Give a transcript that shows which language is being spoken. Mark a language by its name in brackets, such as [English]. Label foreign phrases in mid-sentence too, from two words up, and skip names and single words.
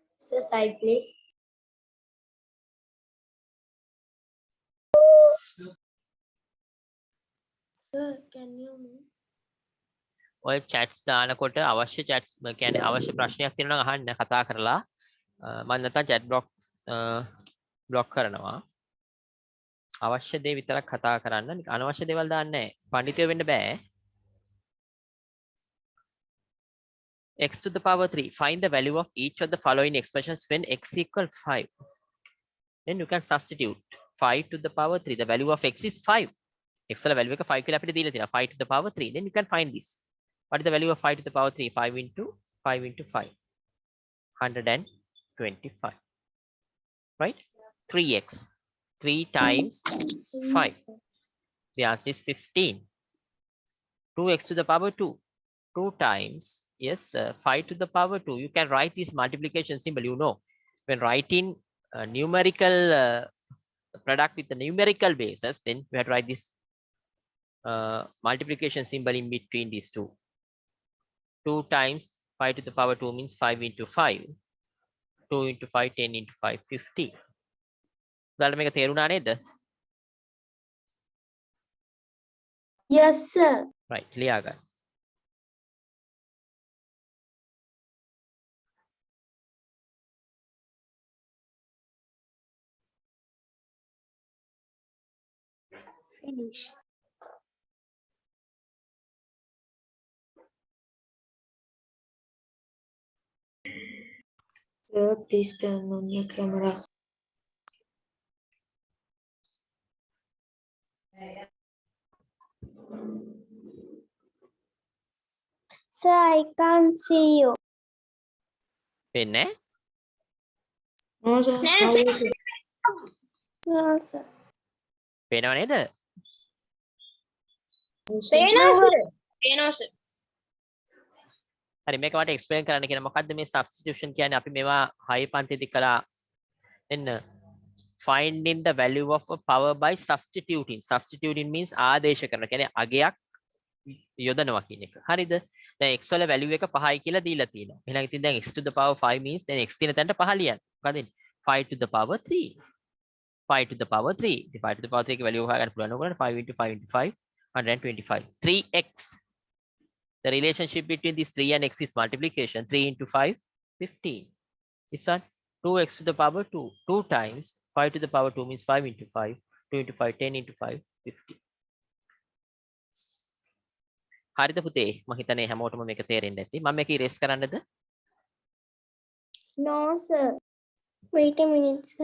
[English] Sir, side please. Sir, can you move? [Sinhala] ඔය chats දානකොට අවශ්‍ය chats කියන්නේ අවශ්‍ය ප්‍රශ්නයක් තියෙනවා නම් අහන්න කතා කරලා මම නැත්තම් [English] chat box block [Sinhala] කරනවා. අවශ්‍ය දේ විතරක් කතා කරන්න. අනවශ්‍ය දේවල් දාන්නේ නැහැ. පඬිතුයෝ වෙන්න බෑ. [English] X to the power 3. Find the value of each of the following expressions when x equal 5. Then you can substitute 5 to the power 3. The value of x is 5. X [Sinhala] වල value එක 5 කියලා අපිට දීලා තියෙනවා. [English] 5 to the power 3. Then you can find this. What is the value of 5 to the power 3? 5 into 5 into 5. 125. Right? 3x. 3 times 5. The answer is 15. 2x to the power 2. 2 times, yes, 5 to the power 2. You can write this multiplication symbol, you know. When writing numerical product with the numerical basis, then we have to write this multiplication symbol in between these two. 2 times 5 to the power 2 means 5 into 5. 2 into 5, 10 into 5, 50. [Sinhala] ඔයාලට මේක තේරුණා නේද? [English] Yes, sir. [Sinhala] Right, ලියා ගන්න. [English] Finish. Sir, please turn on your camera. Sir, I can't see you. [Sinhala] වෙන්නේ? [English] No, sir. No, How sir. is it? No, sir. [Sinhala] පේනව නේද? [English] Sir. [Sinhala] හරි මේක මට එක්ස්ප්ලেইন කරන්න කියන මොකද්ද මේ සබ්ස්ටිටියුෂන් කියන්නේ අපි මේවා හයි පන්තියේදී කළා එන්න [English] finding the value of a power by substituting means [Sinhala] ආදේශ කරනවා කියන්නේ අගයක් යොදනවා කියන එක හරිද දැන් x වල value එක 5යි කියලා දීලා තියෙනවා එහෙනම් ඉතින් දැන් [English] x to the power 5 means then x [Sinhala] තියෙන තැනට 5 ලියන්න මොකද [English] 5 to the power 3 5 to the power 3 [Sinhala] ඉතින් [English] 5 to the power 3 [Sinhala] ගේ value හොයාගන්න පුළුවන් ඕගොල්ලන්ට [English] 5 into 5 into 5 125 3x. The relationship between these 3 and x is multiplication. 3 into 5, 15. This one, 2x to the power 2. 2 times 5 to the power 2 means 5 into 5. 2 into 5, 10 into 5, 50. [Sinhala] හරිද පුතේ? මම හිතන්නේ හැමෝටම මේක තේරෙන්නේ නැති. මම මේක ඉරේස් කරන්නද? [English] No, sir. Wait a minute, sir.